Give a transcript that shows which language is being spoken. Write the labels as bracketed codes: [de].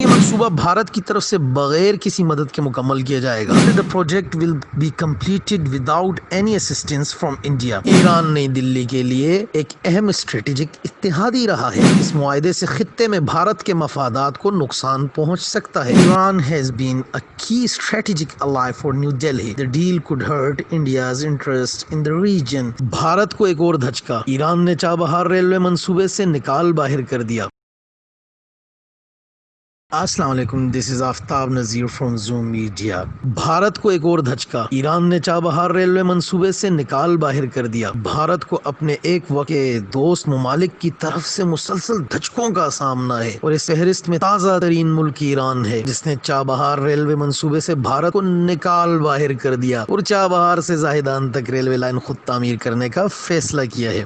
[ur] منصوبہ بھارت کی طرف سے بغیر کسی مدد کے مکمل کیا جائے گا. [en] The project will be completed without any assistance from India. [ur] Iran نئی دلی کے لیے ایک اہم اسٹریٹجک اتحادی رہا ہے. اس معاہدے سے خطے میں بھارت کے مفادات کو نقصان پہنچ سکتا ہے. [en] Iran has been a key strategic ally for New Delhi. The deal could hurt India's interest in the region. [ur] Bharat کو ایک اور دھچکا. ایران نے چابہار ریلوے منصوبے سے نکال باہر کر دیا. [en] السلام علیکم، this is Aftab Nazir from Zoom Media. [ur] Bharat کو ایک اور دھچکا. ایران نے چابہار ریلوے منصوبے سے نکال باہر کر دیا. بھارت کو اپنے ایک وقت کے دوست ممالک کی طرف سے مسلسل دھچکوں کا سامنا ہے اور اس فہرست میں تازہ ترین ملک ایران ہے، جس نے چابہار ریلوے منصوبے سے بھارت کو نکال باہر کر دیا اور چابہار سے زاہدان تک ریلوے لائن خود تعمیر کرنے کا فیصلہ کیا ہے.